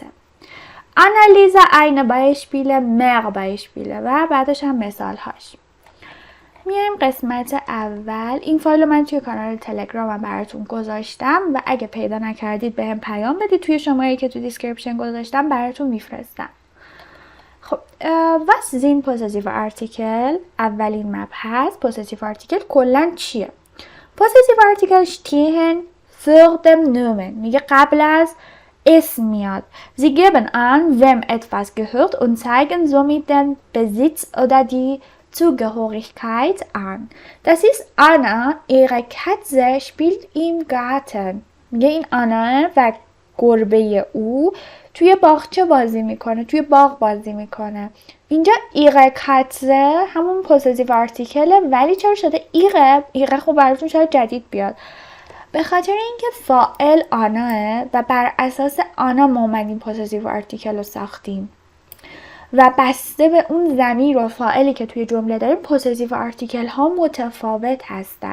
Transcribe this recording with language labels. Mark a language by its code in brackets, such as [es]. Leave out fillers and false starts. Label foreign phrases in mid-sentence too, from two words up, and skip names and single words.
[de] Analyse eine Beispiele، mehr Beispiele [fa] و بعدش هم مثال هاش. میایم قسمت اول. این فایل من توی کانال تلگرامم براتون گذاشتم و اگه پیدا نکردید بهم پیام بدید، توی شماره‌ای که تو دیسکریپشن گذاشتم براتون میفرستم. [de] خب was sind possessive article؟ [fa] اولین مبحث [en] possessive article [fa] کلا چیه؟ [de] possessive article stehen für dem Nomen، [fa] میگه قبل از اسم میاد. [de] Sie geben an wem etwas gehört und zeigen somit den Besitz oder die Zugehörigkeit an. Das ist Anna, ihre Katze spielt im Garten. [fa] میگه این آنا و گربه او توی باغچه بازی میکنه، توی باغ بازی میکنه. اینجا [de] ihre Katze [fa] همون [en] possessive article، [fa] ولی چرا شده ihre خب براتون شاید جدید بیاد. به خاطر اینکه فاعل آناه و بر اساس آنا ما اومدیم [en] possessive article [fa] رو ساختیم و بسته به اون ضمیر و فاعلی که توی جمله داریم [en] possessive article [fa] ها متفاوت هستن.